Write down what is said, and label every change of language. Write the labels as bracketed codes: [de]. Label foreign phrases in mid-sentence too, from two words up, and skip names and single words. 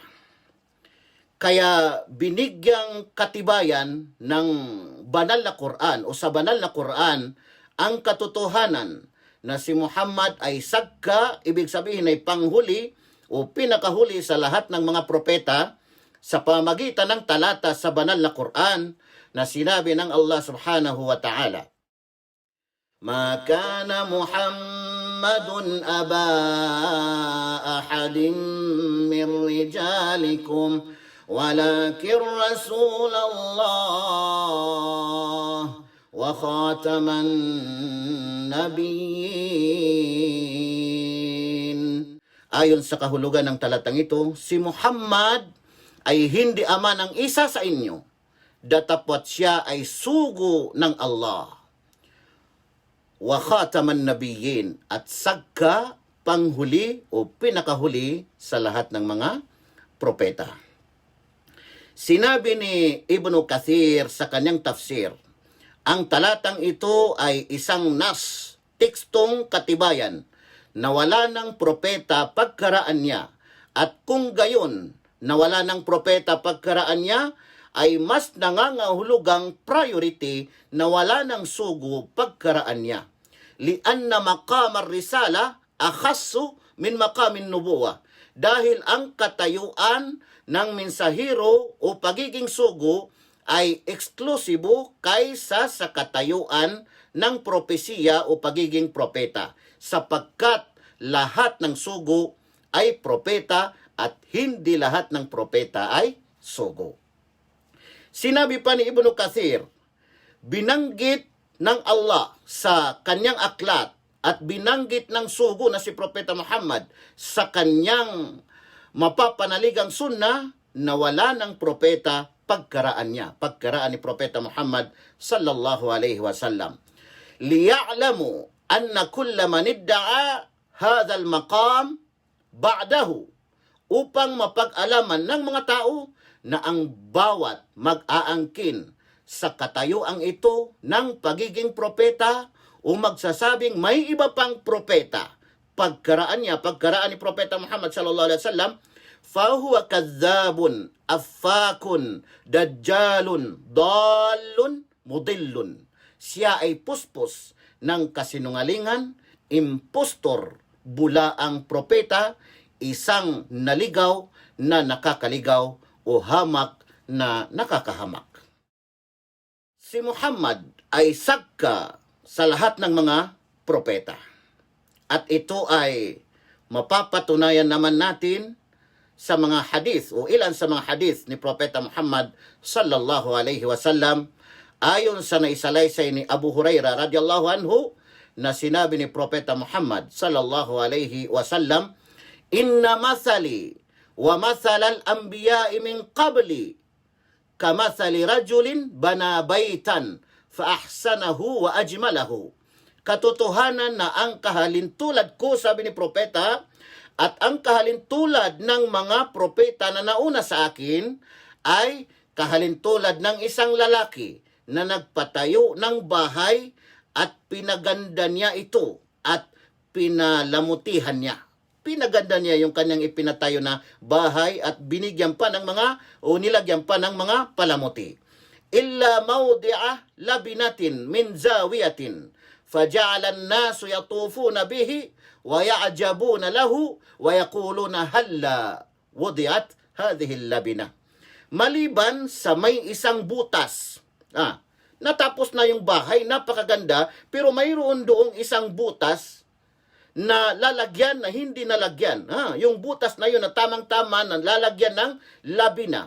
[tl] Kaya binigyang katibayan ng banal na Quran o sa banal na Quran ang katotohanan na si Muhammad ay sagka, ibig sabihin ay panghuli o pinakahuli sa lahat ng mga propeta sa pamagitan ng talata sa banal na Quran na sinabi ng Allah [ar] سبحانه وتعالى, ما كان محمد أبا أحد من رجالكم ولكن رسول الله وخاتم النبيين. [tl] Ayon sa kahulugan ng talatang ito, si Muhammad ay hindi ama ng isa sa inyo, datapwat siya ay sugo ng Allah. [ar] وخاتم النبيين, [tl] at sagka panghuli o pinakahuli sa lahat ng mga propeta. Sinabi ni Ibn Kathir sa kanyang tafsir, ang talatang ito ay isang nas, tekstong katibayan, na wala ng propeta pagkaraan niya, at kung gayon, na wala ng propeta pagkaraan niya, ay mas nangangahulugang priority na wala ng sugo pagkaraan niya. [ar] لأن مقام الرسالة أخص من مقام النبوة. [tl] Dahil ang katayuan ng mensahero o pagiging sugo ay eksklusibo kaysa sa katayuan ng propesiya o pagiging propeta, sapagkat lahat ng sugo ay propeta at hindi lahat ng propeta ay sugo. Sinabi pa ni Ibn Kathir, binanggit ng Allah sa kanyang aklat at binanggit ng sugo na si Propeta Muhammad sa kanyang mapapanaligang sunna na wala ng propeta pagkaraan niya, pagkaraan ni Propeta Muhammad [ar] صلى الله عليه وسلم. ليعلم أن كل من ادعى هذا المقام بعده, [tl] upang mapag-alaman ng mga tao na ang bawat mag-aangkin sa katayuang ito ng pagiging propeta o magsasabing may iba pang propeta pagkaraan ni Propeta Muhammad [ar] صلى الله عليه وسلم, فهو كذاب أفاك دجال ضال مضل. [tl] Siya ay puspos ng kasinungalingan, impostor, bulaang propeta, isang naligaw na nakakaligaw o hamak na nakakahamak. Si Muhammad ay sagka sa lahat ng mga propeta. At ito ay mapapatunayan naman natin sa mga hadith o ilan sa mga hadith ni Propeta Muhammad [ar] صلى الله عليه وسلم, [tl] ayon sa naisalaysay ni Abu Hurairah [ar] رضي الله عنه [tl] na sinabi ni Propeta Muhammad [ar] صلى الله عليه وسلم, إن مثلي ومثل الأنبياء من قبلي كمثل رجل بنى بيتا فأحسنه وأجمله. [tl] Katotohanan na ang kahalintulad ko, sabi ni Propeta, at ang kahalintulad ng mga propeta na nauna sa akin ay kahalintulad ng isang lalaki na nagpatayo ng bahay at pinaganda niya ito at pinalamutihan niya. Pinaganda niya yung kanyang ipinatayo na bahay at binigyan pa ng nilagyan pa ng mga palamuti. [ar] إلا موضع لبنة من زاوية فجعل الناس يطوفون به ويعجبون له ويقولون هلا وضعت هذه اللبنة. [tl] Maliban sa may isang butas. Natapos na yung bahay, napakaganda, pero mayroon doong isang butas na lalagyan na hindi nalagyan. Yung butas na yun na tamang-tama na lalagyan ng labina.